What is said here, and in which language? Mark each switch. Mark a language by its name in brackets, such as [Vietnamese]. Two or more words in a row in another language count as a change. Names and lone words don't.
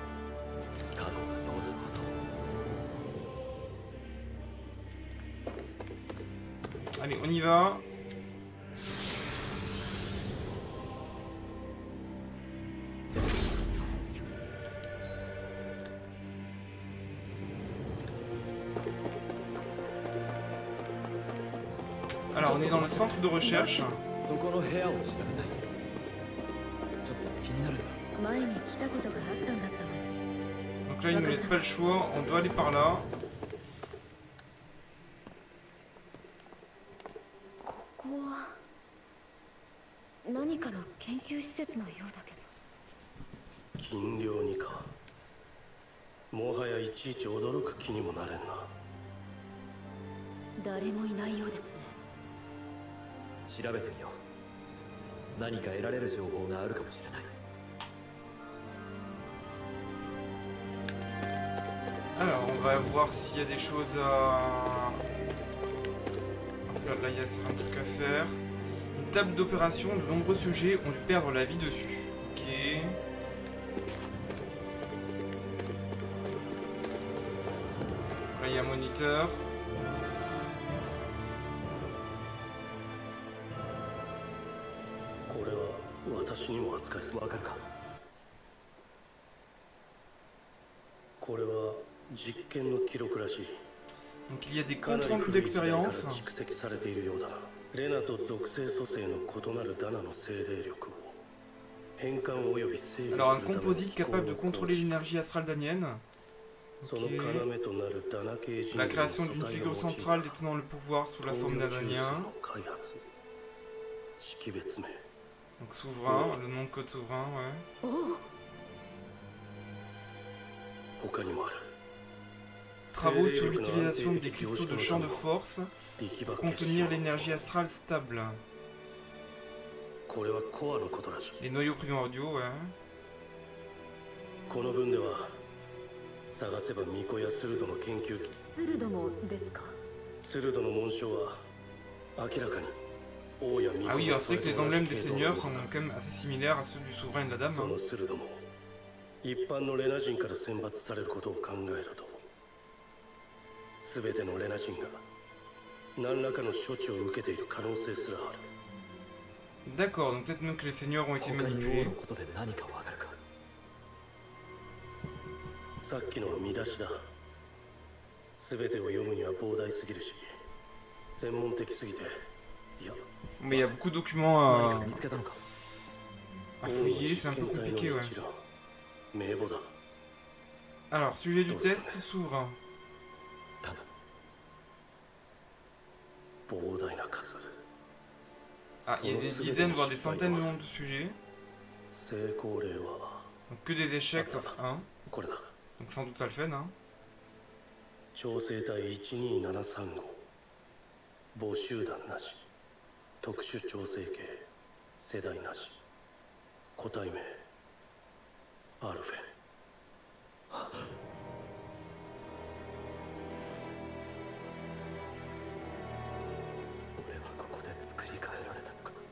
[Japanese] 過去がどうだろうと。 [French] Allez, on y va. Alors, on est dans le centre de recherche. [Japanese] そこの部屋を調べたい。ちょっと気になるんだ。前に来たことがあったんだったわね。 [French] Donc là, il nous laisse pas le choix, on doit aller par là. [Japanese] ここは何かの研究施設のようだけど。禁猟にか。もはやいちいち驚く気にもなれんな。誰もいないようですね。調べてみよう。何か得られる情報があるかもしれない。 [French] Alors, on va voir s'il y a des choses à... Là, il y a un truc à faire. Une table d'opération, de nombreux sujets ont dû perdre la vie dessus. Ok. Là, il y a un moniteur. [Japanese] Wa かるか。これは実験の記録らしい。 [French] Donc il y a des [Japanese] かな [French] comptes [Japanese] り [French] rendus [Japanese] 古い時代から [French] d'expérience. [Japanese] 蓄積されているようだな。レナと属性組成の異なるダナの精霊力を変換および制御する [French] Alors un [Japanese] ための [French] composite [Japanese] 機構 [French] capable de [Japanese] の構 [French] contrôler [Japanese] 築 [French] l'énergie astrale danienne. [Japanese] その [French] Ok. [Japanese] 要となるダナ系人 [French] La [Japanese] 類の [French] création [Japanese] 素 [French] d'une [Japanese] 体を [French] figure [Japanese] 用い [French] centrale détenant le pouvoir sous la forme d'un [Japanese] 東洋 [French] danien. [Japanese] の開発識別名 [French] Donc souverain, le nom de code souverain, ouais. [Japanese] おう。他にもある。 [French] Travaux sur l'utilisation des cristaux de champ de force pour contenir l'énergie astrale stable. [Japanese] これはコアのことらしい。 [French] Les noyaux primordiaux, ouais. [Japanese] この文では探せば巫女やスルドの研究機、スルドもですか？スルドの紋章は明らかに王や巫女 [French] Ah oui, [Japanese] が [French] alors [Japanese] そ [French] c'est [Japanese] れ [French] vrai que [Japanese] と [French] les [Japanese] 同じ [French] emblèmes des [Japanese] 系統 [French] seigneurs [Japanese] の [French] sont [Japanese] ものだ。 [French] quand même assez similaires à ceux du souverain et de la dame. [Japanese] そ [French] hein. [Japanese] のスルドも一般のレナ人から選抜されることを考えると、全てのレナ人が何らかの処置を受けている可能性すらある。 [French] D'accord, donc peut-être même que les seigneurs ont été [Japanese] 他に王 [French] manipulés. [Japanese] のことで何かわかるか。さっきのは見出しだ。全てを読むには膨大すぎるし、専門的すぎて、いや、 [French] Mais il y a beaucoup de documents [Japanese] 何か見つけたのか。 [French] à fouiller, c'est un peu compliqué, ouais. [Japanese] 名簿だ。 [French] Alors, sujet du test, souverain. [Japanese] 頼む。膨大な数。 [French] Ah, il y a des dizaines, voire des centaines de noms de sujets. [Japanese] 成功例は [French] Donc que des échecs sauf un. [Japanese] これだ。 [French] Donc sans doute Alphen, hein. [Japanese] 調整隊12735、母集団なし、特殊調整系、世代なし、個体名アルフェン。俺はここで作り変えられたのか。